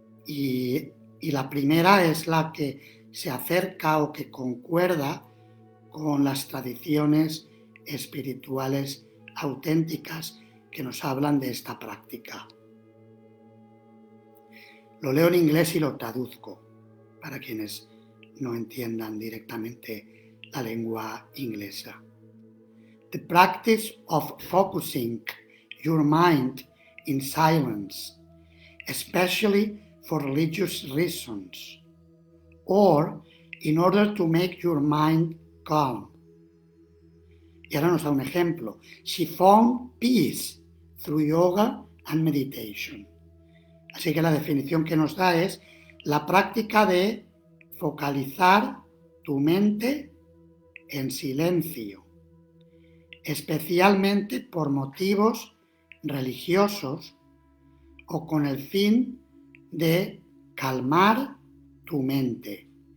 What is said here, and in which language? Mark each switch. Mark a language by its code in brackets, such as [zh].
[es] y la primera es la que se acerca o que concuerda con las tradiciones espirituales auténticas que nos hablan de esta práctica. Lo leo en inglés y lo traduzco para quienes no entiendan directamente la lengua inglesa. [en] The practice of focusing your mind in silence, especially for religious reasons, or in order to make your mind calm. [es] Y ahora nos da un ejemplo. [en] She found peace through yoga and meditation. [es] Así que la definición que nos da es la práctica de focalizar tu mente en silencio, especialmente por motivos religiosos o con el fin de calmar tu mente.